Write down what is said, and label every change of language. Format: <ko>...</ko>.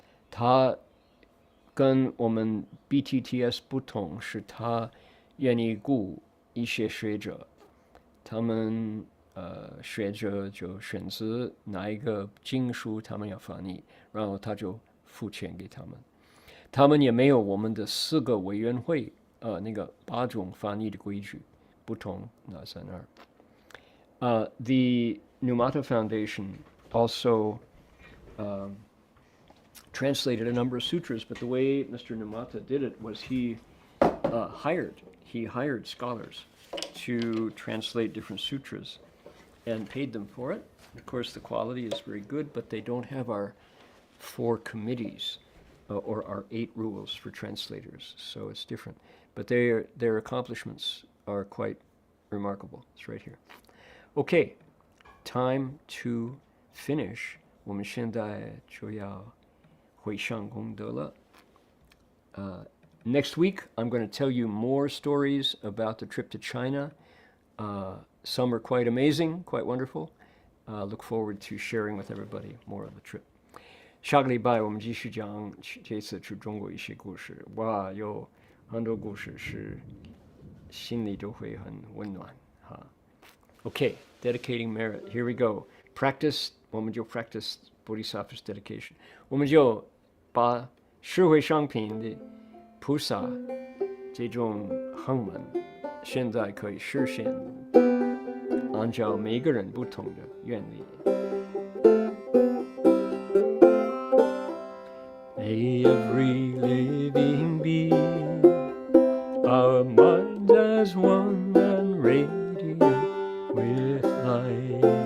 <zh>他跟我们 BTTS 不同，是他愿意雇一些学者，他们学者就选择哪一个经书他们要翻译，然后他就付钱给他们。他们也没有我们的4个委员会那个8种翻译的规矩不同，那在那儿。</zh> <en>The Numata Foundation also translated a number of sutras, but the way Mr. Numata did it was he hired scholars to translate different sutras and paid them for it. Of course, the quality is very good, but they don't have our 4 committees or our 8 rules for translators, so it's different. But their accomplishments are quite remarkable. It's right here. Okay, time to finish.</en> <zh>我们现在就要回向功德了。</zh> <en>Next week, I'm going to tell you more stories about the trip to China. Some are quite amazing, quite wonderful. Look forward to sharing with everybody more of the trip.</en> <zh>下个礼拜我们继续讲这次去中国一些故事。哇，有很多故事是心里都会很温暖哈。</zh> <en>Okay, dedicating merit. Here we go. Practice.</en> <zh>我们就</zh> <en>practice Bodhisattva's dedication.</en> <zh>我们就把社会上品的菩萨这种行门，现在可以实现，按照每个人不同的愿力。</zh> <en>May every living be our minds as one and radiant with light.</en>